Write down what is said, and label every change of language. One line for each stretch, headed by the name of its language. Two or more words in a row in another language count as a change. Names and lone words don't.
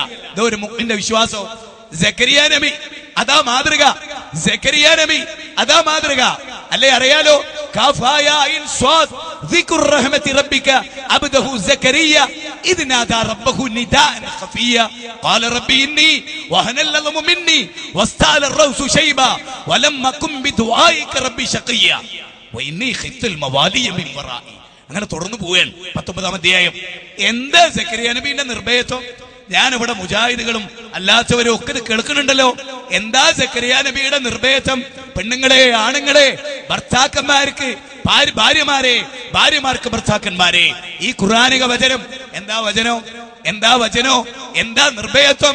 Malayalam: ഇതൊരു മുഅ്മിന്റെ വിശ്വാസം. സക്കരിയ നബി അതാ മാതൃക. അല്ലേ?
Arabic: അറിയാലോ, كاف ها يا عين صاد ذكر رحمت ربك عبده زكريا إذ نادى ربه نداء خفيا قال رب إني وهن العظم مني واشتعل الرأس شيبا ولم أكن بدعائك ربي شقيا وإني خفت الموالي من ورائي.
Malayalam: അങ്ങനെ തുടർന്ന് പോവുകയാണ് 19-ാം അധ്യായം. എന്താ സക്കറിയ നബിയുടെ നിർഭയത്വം? ഞാനിവിടെ മുജാഹിദുകളും അല്ലാത്തവരും ഒക്കെ ഇത് കേൾക്കുന്നുണ്ടല്ലോ. എന്താ സക്കറിയ നബിയുടെ നിർഭയത്വം? പെണ്ണുങ്ങളെ, ആണുങ്ങളെ, ഭർത്താക്കന്മാർക്ക് ഭാര്യമാരെ, ഭാര്യമാർക്ക് ഭർത്താക്കന്മാരെ, ഈ ഖുർആനിക വചനം എന്താ വചനോ, എന്താ വചനോ, എന്താ നിർഭയത്വം?